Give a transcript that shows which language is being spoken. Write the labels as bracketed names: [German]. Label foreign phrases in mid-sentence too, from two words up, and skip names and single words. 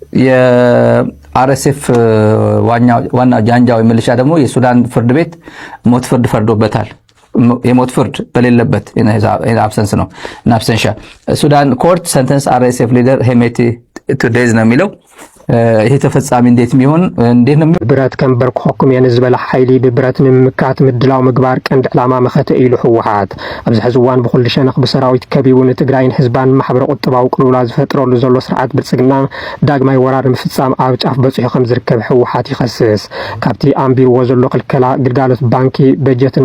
[Amharic] የአርኤስኤፍ ዋና ጃንጃው ሚሊሻ ደግሞ የሱዳን ፍርድ ቤት ሞት ፍርድ ፈርዶበታል። የሞት ፍርድ በሌለበት አብሰንስ ነው እና [English] in absentia Sudan court sentences RSF leader Hemeti to death [Amharic] ነው የሚለው። ይሄ ተፈጻሚ እንዴት የሚሆን እንዴት ነው? [Tigrinya] ብረት ከንበር ክሕኩም የን ዝበለ ሓይሊ ብብረት ንምምካት ምድላው ምግባር ቀንዲ ዕላማ መኸተ ኢሉ ሕወሓት ኣብዚ ሕዚ እዋን ብኩሉ ሸነኽ ብሰራዊት ከቢቡ ንትግራይን ህዝባን ማሕበረ ቁጠባዊ ቅልውላ ዝፈጥረሉ ዘሎ ስርዓት ብልጽግና ዳግማይ ወራር ምፍጻም ኣብ ጫፍ በፂሑ ከም ዝርከብ ሕወሓት ይኸስስ። ካብቲ ኣንቢርዎ ዘሎ ክልከላ ግልጋሎት ባንኪ በጀትን